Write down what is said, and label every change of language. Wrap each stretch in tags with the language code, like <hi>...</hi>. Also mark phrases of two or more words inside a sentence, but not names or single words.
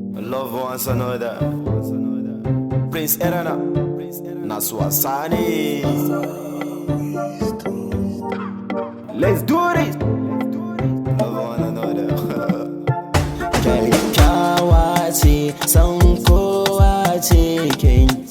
<en>Love one another. Prince Erana. Nasu Asani. Let's do this. Love one another.</en> <ha>Kyakkyawa ce, san kowa ce, kin</ha>